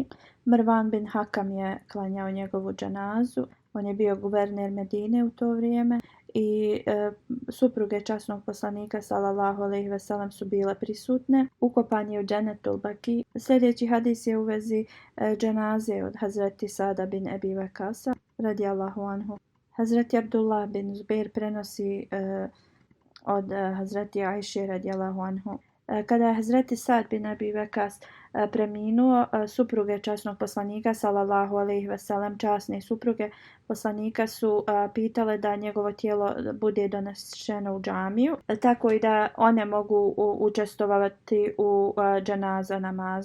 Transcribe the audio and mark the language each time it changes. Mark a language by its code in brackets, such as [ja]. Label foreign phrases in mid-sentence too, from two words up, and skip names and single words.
[bs] Marwan bin Hakam je klanjao njegovu dženazu. On je bio guverner Medine u to vrijeme i supruge časnog poslanika [ar] صلى الله عليه وسلم [bs] su bile prisutne. Ukopan je u Džennetul Baki. Sljedeći hadis je u vezi dženaze od Hazreti Sada bin Abi Vakasa [ar] رضي الله عنه. [bs] Hazreti Abdullah bin Zubair prenosi od Hazreti Ajše [ar] رضي الله عنه. [bs] Kada je Hazreti Sad bin Abi Vakas preminuo, supruge časnog poslanika [ar] صلى الله عليه وسلم, [bs] časne supruge poslanika su pitale da njegovo tijelo bude donešeno u džamiju, tako i da one mogu učestvovati u dženaza namazu.